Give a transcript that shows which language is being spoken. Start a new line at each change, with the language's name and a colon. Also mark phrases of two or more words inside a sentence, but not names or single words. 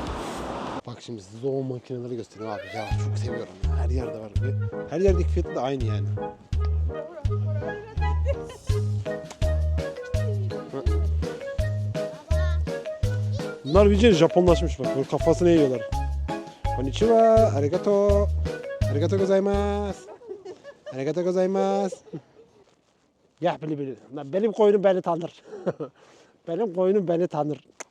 Turkish: Bak şimdi size o makineleri göstereyim abi. Ya çok seviyorum. Her yerde var. Ve her yerdeki fiyatı da aynı yani. Bunlar iyice Japonlaşmış bak. Böyle kafasını eğiyorlar.
Japanese: こんにちは、ありがとう。ありがとうございます. ありがとうございます.
Turkish: Ya bili. Benim koyunum beni tanır. Benim koyunum beni tanır.